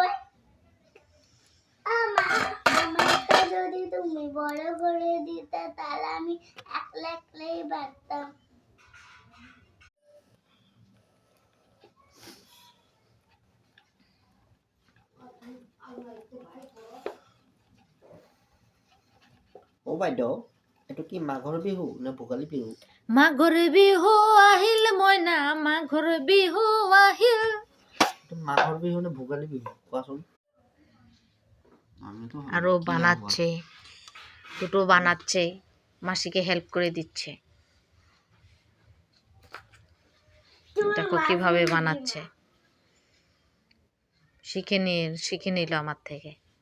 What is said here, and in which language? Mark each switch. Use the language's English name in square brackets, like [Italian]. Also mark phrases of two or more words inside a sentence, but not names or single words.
[Bangla] আমাকে যদি তুমি বড় করে দিতে তাহলে আমি একলা একলাই পারতাম। [Assamese] ও বাইদেউ, এটা কি মাঘৰ বিহু না ভোগালী বিহু? মাঘৰ বিহু আহিল মইনা, মাঘৰ বিহু আহিল। মাঘৰ বিহু না ভোগালী বিহু কোৱাচোন? [Bangla] আরো বানাচ্ছে, দুটো বানাচ্ছে, মাসিকে হেল্প করে দিচ্ছে। দেখো কিভাবে বানাচ্ছে, শিখে নিল আমার থেকে।